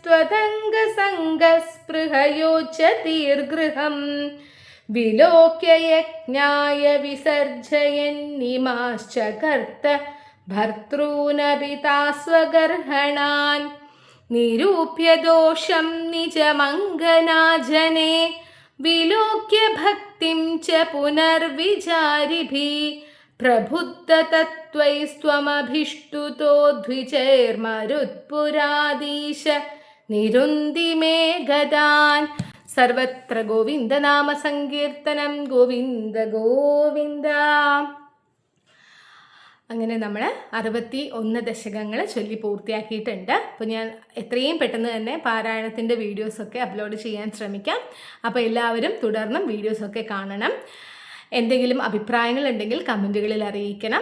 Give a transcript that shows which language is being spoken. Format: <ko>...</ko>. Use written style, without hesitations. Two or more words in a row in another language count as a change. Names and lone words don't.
<sa>स्वतङ्गसङ्गस्पृहयोच्यतीर्गृहं विलोक्य यज्ञाय विसर्जयन्निमाश्च कर्त भर्तॄनपिता स्वगर्हणान् निरूप्य दोषं निजमङ्गनाजने विलोक्य भक्तिं च पुनर्विचारिभिः प्रबुद्धतत्त्वैस्त्वमभिष्टुतो द्विजैर्मरुत्पुराधीश निरुन्धि मे गदान् सर्वत्र गोविन्दनाम സങ്കീർത്തനം ഗോവിന്ദ ഗോവിന്ദ.</sa> <ml>അങ്ങനെ നമ്മൾ 61 ദശകങ്ങൾ ചൊല്ലി പൂർത്തിയാക്കിയിട്ടുണ്ട്. അപ്പോൾ ഞാൻ എത്രയും പെട്ടെന്ന് തന്നെ പാരായണത്തിൻ്റെ വീഡിയോസൊക്കെ അപ്ലോഡ് ചെയ്യാൻ ശ്രമിക്കാം. അപ്പോൾ എല്ലാവരും തുടർന്നും വീഡിയോസൊക്കെ കാണണം. എന്തെങ്കിലും അഭിപ്രായങ്ങളുണ്ടെങ്കിൽ കമൻറ്റുകളിൽ അറിയിക്കണം.</ml>